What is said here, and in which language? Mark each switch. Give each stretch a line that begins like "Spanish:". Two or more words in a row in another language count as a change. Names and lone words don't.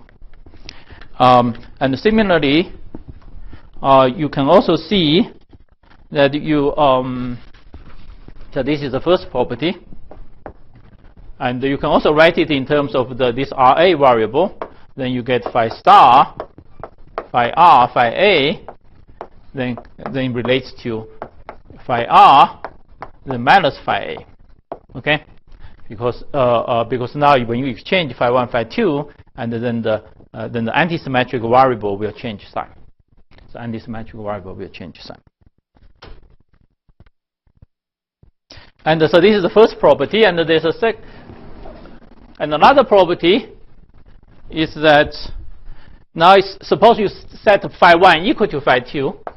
English: And similarly, you can also see that you so this is the first property, and you can also write it in terms of this RA variable. Then you get phi star, phi R, phi A, then relates to phi R, then minus phi A, okay? Because now when you exchange phi 1, phi 2, and then the antisymmetric variable will change sign. So antisymmetric variable will change sign. And so this is the first property, and there's and another property is that now suppose you set phi 1 equal to phi 2.